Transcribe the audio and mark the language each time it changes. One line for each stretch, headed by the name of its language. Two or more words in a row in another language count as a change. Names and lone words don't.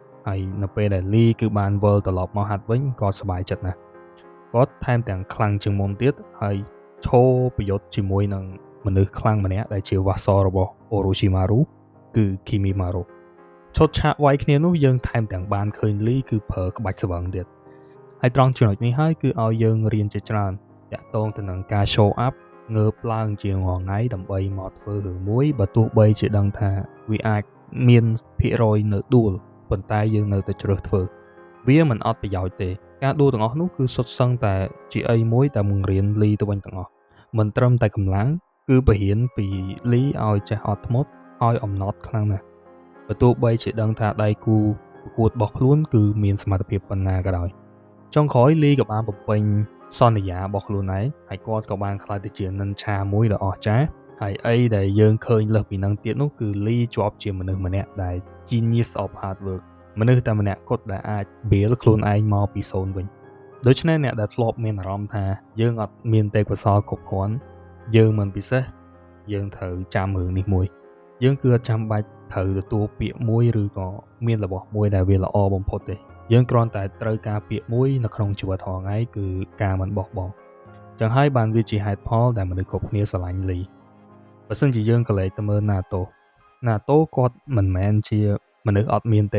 Khmer: ហើយនៅពេលដែលលីគឺបានវិលត្រឡប់មកហាត់វិញគាត់សប្បាយចិត្តណាស់គាត់ថែមទាំងខ្លាំងជាងមុនទៀតហើយឈរប្រយុទ្ធជាមួយនឹងមនុស្សខ្លាំង ម្នាក់ដែលជាវ៉ាសរបស់ Orochimaru គឺ Kimimaru ឈុតឆាកវាយគ្នានោះយើងថែមទាំងបានឃើញលីគឺប្រើក្បាច់ស្វឹងទៀតហើយ ត្រង់ចំណុចនេះហើយគឺឲ្យយើងរៀនជាច្រើនតាក់ទងទៅនឹងការ
English: show up
Khmer: ងើបឡើងជាងរងៃដើម្បីមកធ្វើរឿងមួយបើទោះបីជាដឹងថាវាអាចមានភាគរយនៅដួលប៉ុន្តែយើងនៅតែជ្រើសធ្វើវាមិនអត់ប្រយោជន៍ទេការដួលទាំងអស់នោះគឺសុទ្ធសឹងតែជាអីមួយដែលបង្រៀនលីទៅវិញទាំងអស់មិនត្រឹមតែកម្លាំងគឺប រៀនពីលីឲ្យចេះអត់ធ្មត់ឲ្យអំណត់ខ្លាំងណាស់បើទោះបីជាដឹងថាដៃគូប្រកួតរបស់ខ្លួនគឺមានសមត្ថភាពប៉ុណ្ណាក៏ដោយចុងក្រោយលីក៏បានបំពេញសន្យារបស់ខ្លួនឯងហើយគាត់ក៏បានក្លាយទៅជានិនឆាមួយដ៏អស្ចារ្យហើយអីដែលយើងឃើញលើសពីនឹងទៀតនោះគឺលីជាប់ជាមនុស្សម្នាក់ដែល
English: genius of hard work
Khmer: មនុស្សតែម្នាក់គត់ដែលអាច build ខ្លួនឯងមកពីសូន្យវិញដូច្នេះអ្នកដែលធ្លាប់មានអារម្មណ៍ថាយើងអត់មានទេពកោសល្យគ្រប់គ្រា ន់យើងមិនពិសេសយើងត្រូវចាំរឿងនេះមួយយើងគឺអត់ចាំបាច់ត្រូវទទួលពាក្យមួយឬក៏មានរបស់មួយដែលវាល្អបំផុតទេយើងគ្រាន់តែត្រូវការពាក្យមួយនៅក្នុងជីវិតរាល់ថ្ងៃគឺការមិនបោះបង់ចឹងហើយបានវាជាហេតុផលដែលមនុស្សគ្រប់គ្នាស្រឡាញ់លីបើសិនជាយើងក៏លេចទៅមើលណាតូគាត់មិនមែនជាមនុស្សអត់មានទេព